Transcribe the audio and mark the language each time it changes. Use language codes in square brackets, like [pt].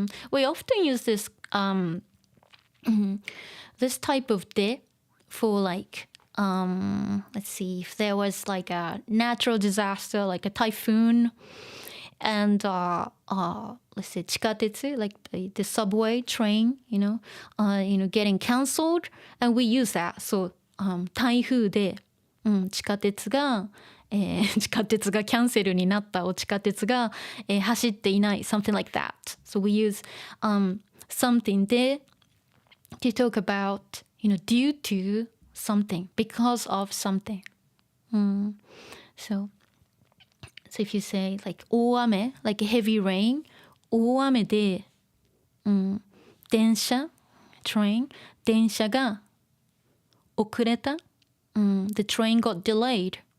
[en] We often use this this type of de for like let's see, if there was like a natural disaster, like a typhoon, and let's say 地下鉄, like the subway train, getting cancelled, and we use that. [ja] So 台風で、地下鉄がキャンセルになった地下鉄が、走っていない [en] something like that. So we use something で to talk about, due to something, because of something. So if you say like 大雨, like heavy rain, [ja] 大雨で、電車 [en] train [ja] 電車が遅れた、 [en] the train got delayed.